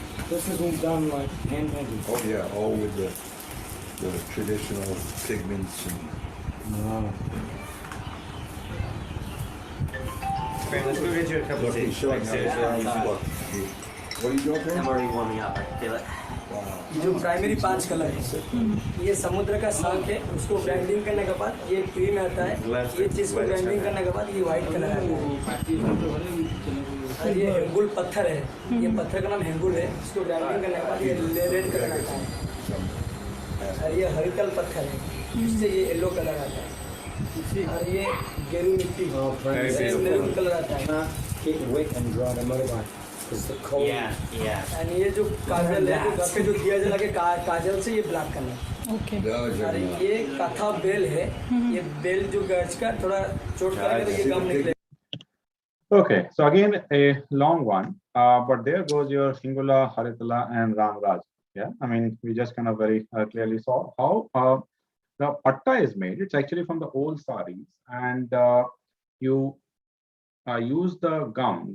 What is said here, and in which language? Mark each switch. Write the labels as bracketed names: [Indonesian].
[English] This is done like hand painting. Oh yeah, all with the traditional pigments and. Let's go get you a couple of Look, he's showing how it's done. Look, what are you doing there? I'm already warming up. I can feel it. [Hindi] जो primary 5 colour है, ये समुद्र का शांख है, उसको grinding करने के बाद ये क्रीम आता है, ये चीज को ग्राइंडिंग करने के बाद ये व्हाइट कलर आता है। और ये हेंगुल पत्थर है, ये पत्थर का नाम हेंगुल है, इसको ग्राइंडिंग करने के बाद ये रेड कलर आता है। और ये हरितल पत्थर है, इससे ये येलो कलर आता है। और ये गेरू मिट्टी मैरून कलर आता है। और ये जो काजल है, जो घर पे जो दिया जला के काजल से ये ब्लैक कलर। ओके। और ये कथा बेल है, ये बेल जो गर्ज का थोड़ा चोट करेगा तो ये गम निकले। [English] Okay, so again a long one, but there goes your Hingula, Haritala, and Ram Raj. Yeah, I mean we just kind of very clearly saw how the patta is made. It's actually from the old saris, and you use the gum.